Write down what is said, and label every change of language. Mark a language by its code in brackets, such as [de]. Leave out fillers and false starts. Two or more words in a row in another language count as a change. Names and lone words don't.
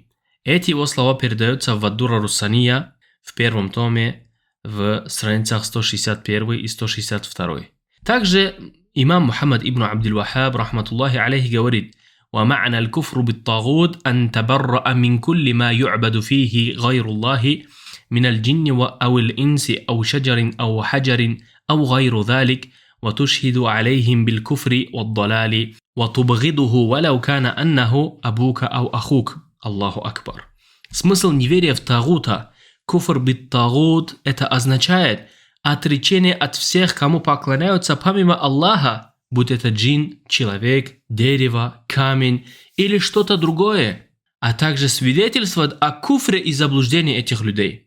[ru] Эти его слова передаются в Ад-Дура Руссания в первом томе в страницах 161 и 162. Также имам Мухаммад ибн Абдил-Ваххаб, [ar] رحمة الله عليه, говорит: ومعنى الكفر بالطاغوت أن تبرأ من كل ما يعبد فيه غير الله من الجن أو الإنس أو شجر أو حجر أو غير ذلك وتشهد عليهم بالكفر والضلال وتبغضه ولو كان أنه أبوك أو أخوك. الله أكبر. [ru] Смысл неверия в Тагута, [ar] كفر بالطاغوت, [ru] это означает отречение от всех, кому поклоняются помимо Аллаха, будь это джин, человек, дерево, камень или что-то другое, а также свидетельствовать о куфре и заблуждении этих людей.